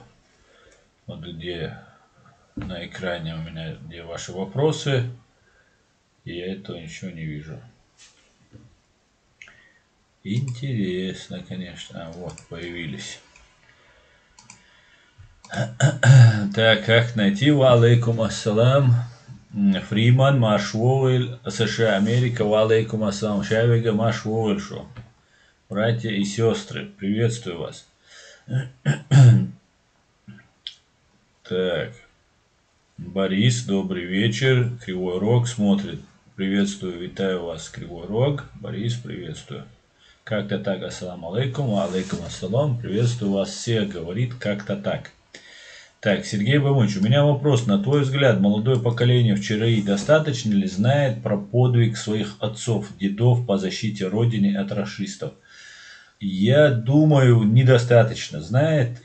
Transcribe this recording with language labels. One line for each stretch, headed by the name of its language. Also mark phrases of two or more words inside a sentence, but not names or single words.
Russian: Вот где на экране у меня где ваши вопросы, и я этого ничего не вижу. Интересно, конечно. А, вот, появились. Так, как найти?
Arabic: وعليكم السلام.
Russian: Фриман, Машвовель, США, Америка,
Arabic: وعليكم السلام.
Russian: Шавига, Машвовель, шо. Братья и сестры, приветствую вас. Так, Борис, добрый вечер. Кривой Рог смотрит. Приветствую,
Ukrainian: витаю вас,
Russian: Кривой Рог. Борис, приветствую. Как-то так,
Arabic: السلام عليكم، عليكم السلام.
Russian: Приветствую вас всех, говорит как-то так. Так, Сергей Бамыч, у меня вопрос. На твой взгляд, молодое поколение в ЧРИ достаточно ли знает про подвиг своих отцов, дедов по защите Родины от рашистов? Я думаю, недостаточно знает.